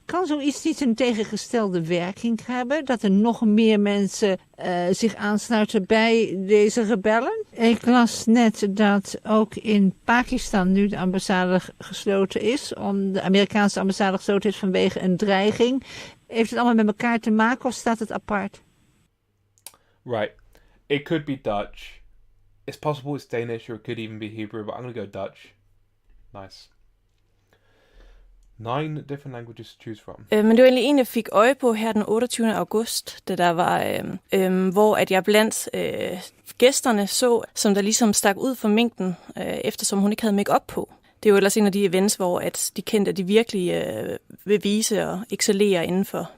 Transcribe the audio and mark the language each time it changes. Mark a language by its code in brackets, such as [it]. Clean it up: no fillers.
[nl] Kan zoiets niet een tegengestelde werking hebben? Dat er nog meer mensen zich aansluiten bij deze rebellen? Ik las net dat ook in Pakistan nu de ambassade gesloten is. De Amerikaanse ambassade gesloten is vanwege een dreiging. Heeft het allemaal met elkaar te maken of staat het apart? [en] Right. It could be Dutch. It's possible it's Danish or it could even be Hebrew, but I'm going to go Dutch. Nice. 9 different languages to choose from. [da] Men det var egentlig en, jeg fik øje på her den 28. august, da der var, hvor at jeg blandt gæsterne så, som der ligesom stak ud fra mængden, eftersom hun ikke havde make-up på. Det er jo ellers en af de events, hvor at de kendte, at de virkelig vil vise og excellere indenfor.